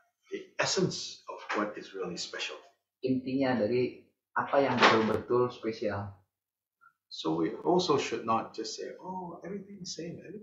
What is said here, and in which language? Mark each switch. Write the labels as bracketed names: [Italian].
[English] the essence of what is really special. [Indonesian] Intinya dari apa yang betul-betul spesial. [English] So we also should not just say, oh, everything's same.